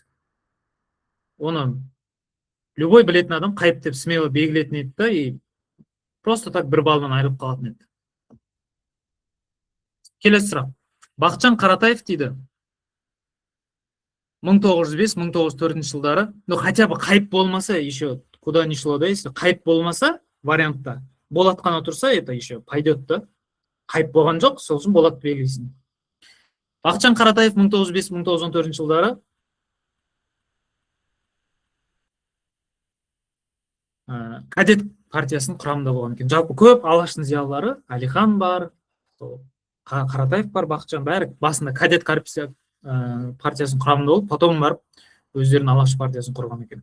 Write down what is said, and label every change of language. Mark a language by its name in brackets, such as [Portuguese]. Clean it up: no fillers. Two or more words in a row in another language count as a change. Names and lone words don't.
[Kazakh] Оны любой білетін адам қайып деп смело белгілетін еді да, [Russian] и просто так [Kazakh] бір балдан айырылып қалатын еді. Келесі сұрақ. Бақытжан Қаратаев дейді, 1905-1904 жылдары, [Russian] ну хотя бы [Kazakh] қайып болмаса, [Russian] еще куда ни шло, да, если [Kazakh] қайып болмаса вариантта, Болат қана тұрса, [Russian] это еще пойдет да. [Kazakh] Қайып болған жоқ, сол үшін Болат белгілейсің. Бақытжан Қаратаев 1905-1914 жылдары кадет партиясының құрамында болған екен. Жалпы көп алаштың зиялылары, Әлихан бар, Қаратаев бар, Бақытжан, бәрі басында кадет партиясының құрамында болып, потом барып өздерінің алаш партиясын құрған екен.